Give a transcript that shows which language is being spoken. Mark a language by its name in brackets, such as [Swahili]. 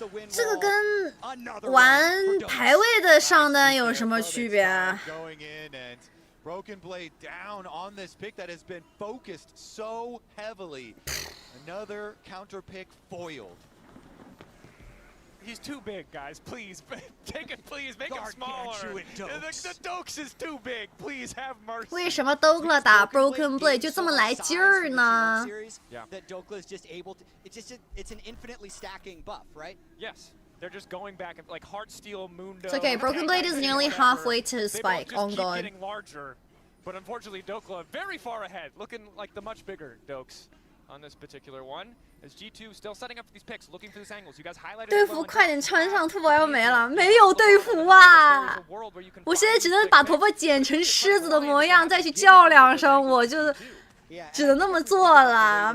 [Chinese] 这个跟玩排位的上单有什么区别啊？ [English] Going in and Broken Blade down on this pick that has been focused so heavily. Another counter pick foiled. He's too big, guys. Please, take it. Please make him smaller. The Dokes is too big. Please have mercy. [Chinese] 为什么 Dokla 打 Broken Blade 就这么来劲儿呢？ [English] That Dokla is just able to. It's an infinitely stacking buff, right? Yes. They're just going back and like Heartsteel, Mundo. It's okay. Broken Blade is nearly halfway to his spike. They On both just keep God. getting larger, but unfortunately Dokla very far ahead, looking like the much bigger Dokes on this particular one. As G2 still setting up these picks, looking for these angles. You guys highlighted. [Chinese] 队服快点穿上，头发要没了，没有队服啊！我现在只能把头发剪成狮子的模样，再去叫2声，我就只能那么做了。